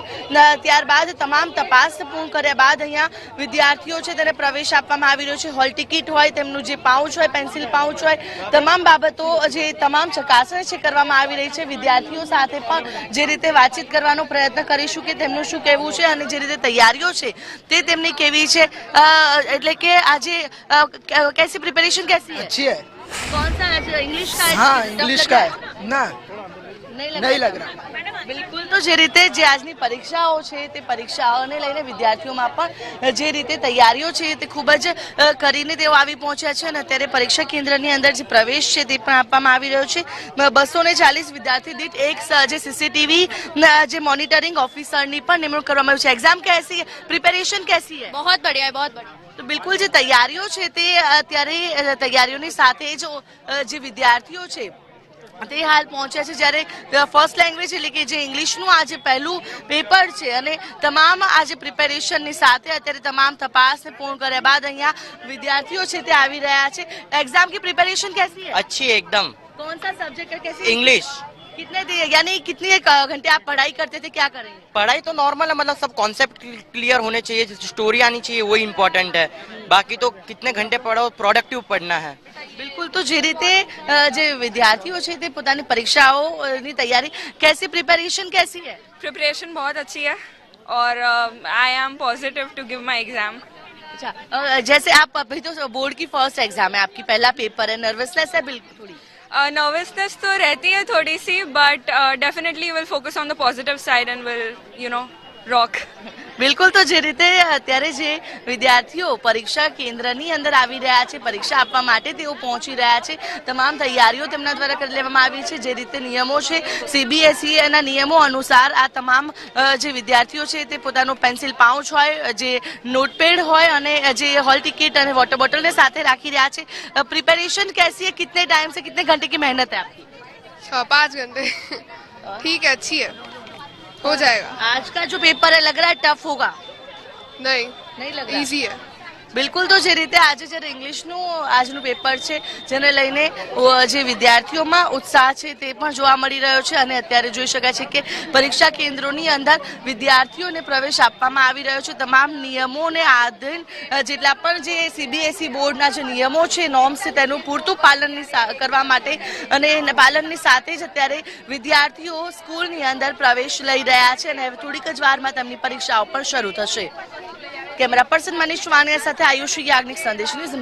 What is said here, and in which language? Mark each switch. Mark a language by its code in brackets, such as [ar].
[gu] અને ત્યારબાદ તમામ તપાસ પૂર્ણ કર્યા બાદ અહીંયા વિદ્યાર્થીઓ છે તેને પ્રવેશ આપવામાં આવી રહ્યો છે. હોલ ટિકિટ હોય, તેમનું જે પાઉચ હોય, પેન્સિલ પાઉચ હોય, તમામ બાબતો જે તમામ ચકાસણી છે કરવામાં આવી રહી છે. વિદ્યાર્થીઓ સાથે પણ જે રીતે વાતચીત કરવાનો પ્રયત્ન કરીશું કે તેમનું શું કહેવું છે અને જે રીતે તૈયારીઓ છે તે તેમની કેવી છે. એટલે કે આજે [hi] कैसी प्रिपरेशन कैसी है? अच्छी है. कौन सा आज इंग्लिश का है? हाँ इंग्लिश का है ना, नहीं लग रहा. [gu] બિલકુલ. તો જે રીતે જે આજની પરીક્ષાઓ છે તે પરીક્ષાઓને લઈને વિદ્યાર્થીઓમાં પણ જે રીતે તૈયારીઓ છે તે ખૂબ જ કરીને તેઓ આવી પહોંચ્યા છે. અને અત્યારે પરીક્ષા કેન્દ્રની અંદર જે પ્રવેશ છે તે પણ આપવામાં આવી રહ્યો છે. 240 વિદ્યાર્થી દીઠ એક જે સીસીટીવી જે મોનિટરિંગ ઓફિસરની પણ નિમણૂક કરવામાં આવી છે. [hi] એક્ઝામ कैसी है? प्रिपरेशन कैसी है? बहुत बढ़िया है, बहुत बढ़िया. [gu] તો બિલકુલ જે તૈયારીઓ છે તે અત્યારે તૈયારીઓની સાથે જ જે વિદ્યાર્થીઓ છે તે હાલ પહોંચ્યા છે. જ્યારે ફર્સ્ટ લેંગ્વેજ એટલે કે જે ઇંગ્લિશનું આજે પહેલું પેપર છે અને તમામ આજે પ્રિપેરેશનની સાથે અત્યારે તમામ તપાસને પૂર્ણ કર્યા બાદ અહીંયા વિદ્યાર્થીઓ છે તે આવી રહ્યા છે. [hi] એક્ઝામ की प्रिपरेशन कैसी है? अच्छी है एकदम. कौन सा सब्जेक्ट है? कैसी इंग्लिश. यानी कितने घंटे आप पढ़ाई करते थे, क्या करेंगे? पढ़ाई तो नॉर्मल है, मतलब सब कॉन्सेप्ट क्लियर होने चाहिए, स्टोरी आनी चाहिए, वही इम्पोर्टेंट है. बाकी तो कितने घंटे पढ़ो, प्रोडक्टिव पढ़ना है. बिल्कुल. [gu] तो જે રીતે જે વિદ્યાર્થીઓ છે તે પોતાની પરીક્ષાઓની તૈયારી [hi] कैसी प्रिपरेशन कैसी है? प्रिपरेशन बहुत अच्छी है और [en] I am positive to give my exam. [hi] अच्छा, जैसे आप अभी तो बोर्ड की फर्स्ट एग्जाम है, आपकी पहला पेपर है, नर्वसनेस है बिल्कुल थोड़ी? नर्वसनेस तो रहती है थोड़ी सी, [en] But definitely will focus on the positive side and will rock. [gu] બિલકુલ. તો જે રીતે અત્યારે જે વિદ્યાર્થીઓ પરીક્ષા કેન્દ્રની અંદર આવી રહ્યા છે, પરીક્ષા આપવા માટે તેઓ પહોંચી રહ્યા છે, તમામ તૈયારીઓ તેમના દ્વારા કરી લેવામાં આવી છે. જે રીતે નિયમો છે સીબીએસઈ ના નિયમો અનુસાર આ તમામ જે વિદ્યાર્થીઓ છે તે પોતાનું પેન્સિલ પાઉચ હોય, જે નોટપેડ હોય અને જે હોલ ટિકિટ અને વોટર બોટલને સાથે રાખી રહ્યા છે. [hi] પ્રિપેરેશન कैसी है? कितने टाइम से कितने घंटे की मेहनत है आपकी? 5 घंटे. ठीक है, अच्छी है, हो जाएगा. आज का जो पेपर है लग रहा है टफ होगा? नहीं नहीं लग रहा? इजी है. [gu] બિલકુલ. તો જે રીતે આજે જ્યારે ઇંગ્લિશનું આજનું પેપર છે જેને લઈને જે વિદ્યાર્થીઓમાં ઉત્સાહ છે તે પણ જોવા મળી રહ્યો છે. અને અત્યારે જોઈ શકાય છે કે પરીક્ષા કેન્દ્રોની અંદર વિદ્યાર્થીઓને પ્રવેશ આપવામાં આવી રહ્યો છે. તમામ નિયમોને આધીન જેટલા પણ જે સીબીએસઈ બોર્ડના જે નિયમો છે, નોર્મ્સ છે, તેનું પૂરતું પાલન કરવા માટે અને પાલનની સાથે જ અત્યારે વિદ્યાર્થીઓ સ્કૂલની અંદર પ્રવેશ લઈ રહ્યા છે અને હવે થોડીક જ વારમાં તેમની પરીક્ષાઓ પણ શરૂ થશે. કેમેરા પર્સન મનીષ વાનિયા સાથે આયુષી યાજ્ઞિક, સંદેશ ન્યૂઝ.